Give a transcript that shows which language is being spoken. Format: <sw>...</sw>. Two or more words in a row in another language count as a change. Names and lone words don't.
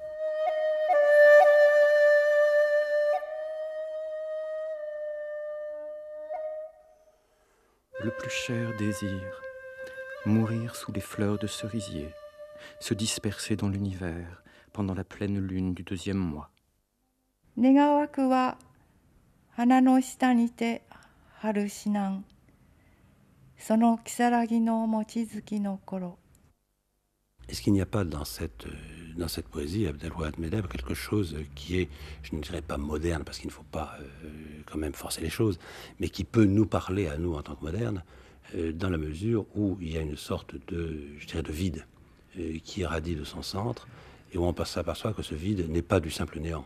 <fr>Le plus cher désir, mourir sous les fleurs de cerisier, se disperser dans l'univers pendant la pleine lune du 2e mois.</fr> <ja>願わくは花の下にて春死なんその如月の望月の頃.</ja> <fr>Est-ce qu'il n'y a pas dans cette poésie, Abdelwahad Medeb, quelque chose qui est, je ne dirais pas moderne, parce qu'il ne faut pas quand même forcer les choses, mais qui peut nous parler à nous en tant que modernes, dans la mesure où il y a une sorte je dirais, de vide qui irradie de son centre, et où on s'aperçoit que ce vide n'est pas du simple néant.</fr>